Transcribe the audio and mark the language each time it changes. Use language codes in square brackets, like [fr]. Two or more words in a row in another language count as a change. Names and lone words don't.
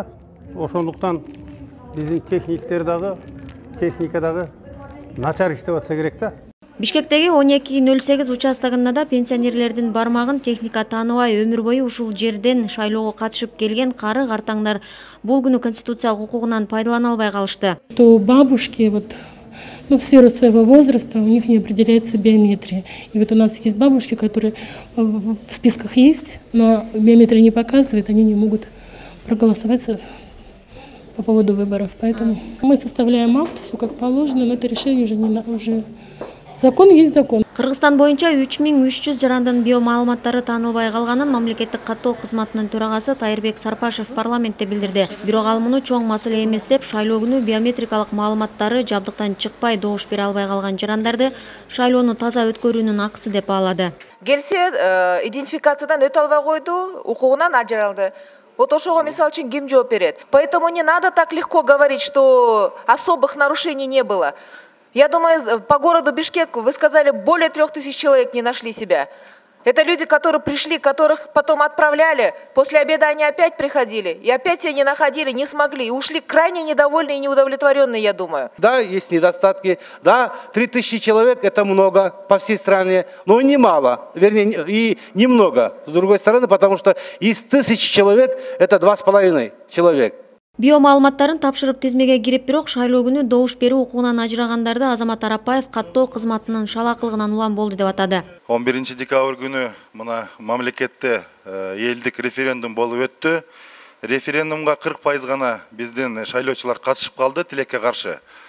[ky] Ошондуктан биздин техника дагы начар иштеп атса керек да. Бишкектеги 1208 участогунда да пенсионерлердин бармагын техника тааныбай өмүр бою ушул жерден шайлоого катышып келген кары картаңдар бул күнү конституциялык укугунан пайдалана албай калышты. [ru] То бабушки в сферу своего возраста у них не определяется биометрия. И вот у нас есть бабушки, которые в списках есть, но биометрия не показывает, они не могут проголосовать по поводу выборов. Поэтому мы составляем акт, все как положено, но это решение уже закон есть закон. [ky] Кыргызстан боюнча 3300 жарандын биомаалыматтары таанылбай калганын мамлекеттик каттоо кызматынын төрагасы Тайырбек Сарпашев парламентте билдирди. Бирок ал муну чоң маселе эмес деп, шайлоо күнү биометрикалык маалыматтары жабдыктан чыкпай добуш бере албай калган жарандарды шайлоону таза өткөрүүнүн акысы деп баалады. Келсе, идентификациядан өтө албай койду, укугунан ажыралды. Вот ошого мисалы үчүн ким жооп берет? [ru] Поэтому не надо так легко говорить, что особых нарушений не было. Я думаю, по городу Бишкек, вы сказали, более 3000 человек не нашли себя. Это люди, которые пришли, которых потом отправляли. После обеда они опять приходили. И опять себя не находили, не смогли. И ушли крайне недовольные и неудовлетворенные, я думаю. Да, есть недостатки. Да, 3000 человек – это много по всей стране. Но немало, вернее, и немного. С другой стороны, потому что из 1000 человек – это 2,5 человек. [ky] Биомаалыматтарын тапшырып тизмеге кирип, бирок шайлоо күнү добуш берүү укугунан ажырагандарды Азамат Арапбаев каттоо кызматынын шалакылыгынан улам болду деп атады. 11 декабрь күнү мына мамлекетте элдик референдум болуп өттү. Референдумга 40% гана биздин шайлоочулар катышып калды тилекке каршы.